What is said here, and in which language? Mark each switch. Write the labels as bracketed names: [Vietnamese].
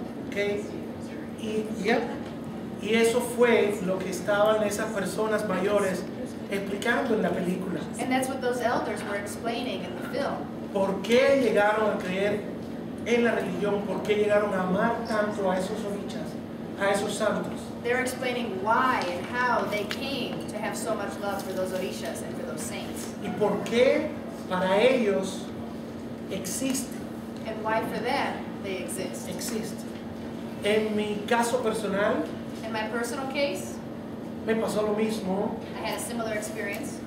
[English] ¿Okay? [Spanish] Y eso fue lo que estaban esas personas mayores explicando en la película. [English] And that's what those elders were explaining in the film. [Spanish] ¿Por qué llegaron a creer en la religión? ¿Por qué llegaron a amar tanto a esos orichas, a esos santos? [English] They're explaining why and how they came to have so much love for those orishas and for those saints. [Spanish] ¿Y por qué para ellos existe? [English] And why for them they exist. [Spanish] Existe. En mi caso personal, [English] In my personal case, [Spanish] me pasó lo mismo. [English] I had a similar experience.